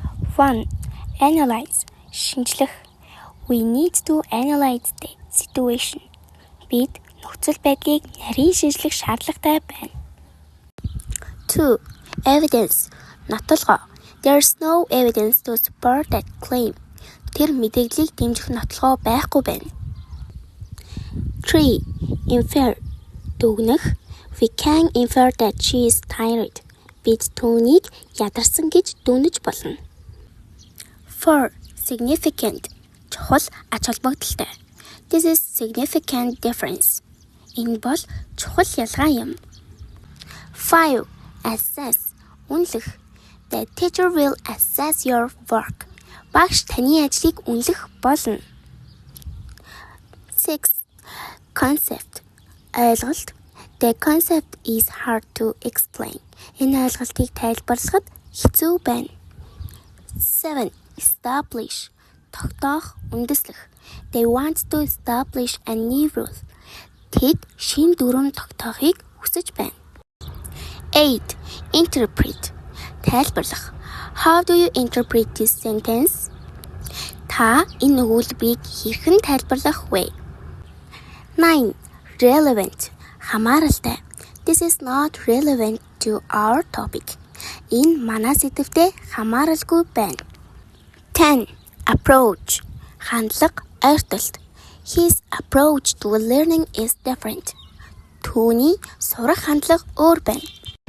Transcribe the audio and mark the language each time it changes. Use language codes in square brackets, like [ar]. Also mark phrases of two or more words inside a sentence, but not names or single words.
[en] 1. Analyze. Шинжлэх. We need to analyze the situation. [mn] Бид нөхцөл байдлыг нарийн шинжлэх шаардлагатай байна. [en] 2. Evidence. Нотолгоо. There's no evidence to support that claim. [mn] Тэр мэдээллийг дэмжих нотолгоо байхгүй байна. [en] 3. Infer. Дүгнэх. We can infer that she is tired. [mn] Бид түүнийг ядарсан гэж дүгнэж болно. 4. Significant. Чухал ач холбогдолтой. [en] This is significant difference. [mn] Энэ бол чухал ялгаа юм. 5. [en] Assess. Үнэлэх. The teacher will assess your work. [mn] Багш таны ажлыг үнэлэх болно. [en] 6. Concept. [mn] Ойлголт. [en] The concept is hard to explain. [mn] Энэ ойлголтыг тайлбарлахад хэцүү байна. 7. Establish. Тогтоох, үндэслэх. [en] They want to establish a new rule. [mn] Тэд шинэ дүрм тогтоохыг хүсэж байна. [en] 8. Interpret. Тайлбарлах. How do you interpret this sentence? [mn] Та энэ өгүүлбэрийг хэрхэн тайлбарлах вэ? [en] 9. Relevant. Хамааралтай. This is not relevant to our topic. [mn] Энэ манай сэдвтэй хамааралгүй байна. 10. Approach. Хандлага, ойртолт. [en] His approach to learning is different. [mn] Түүний сурах хандлага өөр байна.